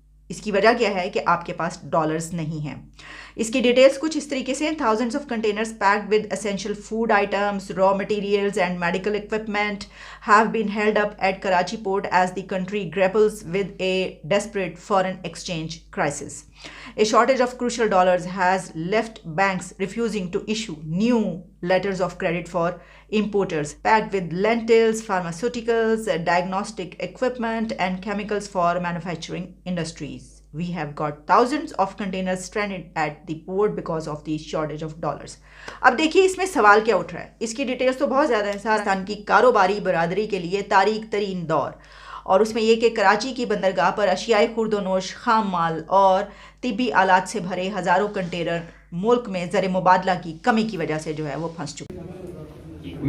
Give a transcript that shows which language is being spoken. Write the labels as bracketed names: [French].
[Hindi] इसकी वजह क्या है कि आपके पास डॉलर्स नहीं हैं। इसकी डिटेल्स कुछ इस तरीके से: [English] Thousands of containers packed with essential food items, raw materials and medical equipment have been held up at Karachi port as the country grapples with a desperate foreign exchange crisis. A shortage of crucial dollars has left banks refusing to issue new letters of credit for importers packed with lentils, pharmaceuticals, diagnostic equipment, and chemicals for manufacturing industries. We have got thousands of containers stranded at the port because of the shortage of dollars. [Hindi] अब देखिए इसमें सवाल क्या उठ रहा है। इसकी details तो बहुत ज़्यादा है। पाकिस्तान की कारोबारी बरादरी के लिए तारीख तरीन दौर, और उसमें यह कि कराची की बंदरगाह पर अशियाई खुर्दोनोश, खाम माल और तिब्बी आलात से भरे हज़ारों कंटेनर मुल्क में ज़र मुबादला की कमी की वजह से जो है वो फंस चुके हैं।